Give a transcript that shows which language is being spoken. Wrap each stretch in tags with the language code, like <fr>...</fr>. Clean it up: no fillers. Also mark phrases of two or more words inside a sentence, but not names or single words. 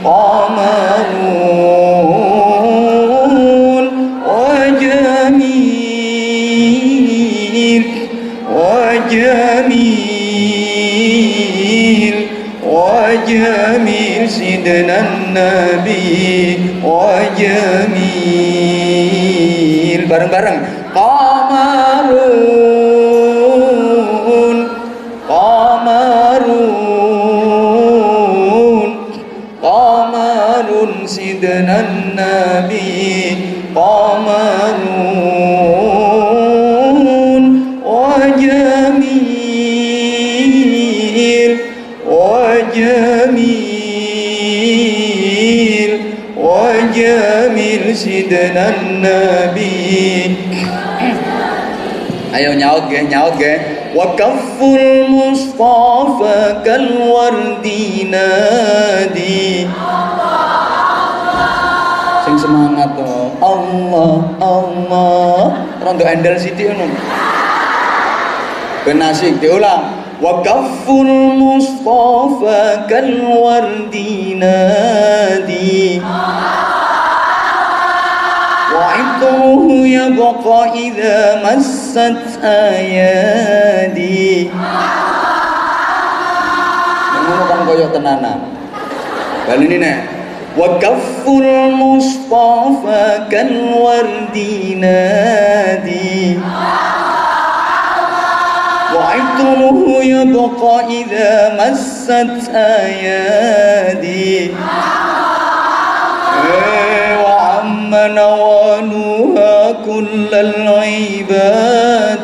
<ar>qamarun وجميل سيدنا النبي وجميل.</ar> <jv>Bareng-bareng.</jv> <ar>qamarun سيدنا النبي qamarun وجميل سيدنا النبي.</ar> <jv>Ayo nyaut ge.</jv> <ar>وكف المصطفى كالورد ندي.</ar> <jv>Sing semangat to. Allah. Rondo endel sithik ngono. Ben asik diulang.</jv> <ar>وكف المصطفى كالورد ندي. وعطره يبقى إذا مست أيادي.</ar> <jv>Ngono kan koyo tenanan. Bal ini nek</jv> <ar>وكف المصطفى كالورد ندي. وعطره يبقى إذا مست أيادي. وعم نوالها كل العباد.</ar>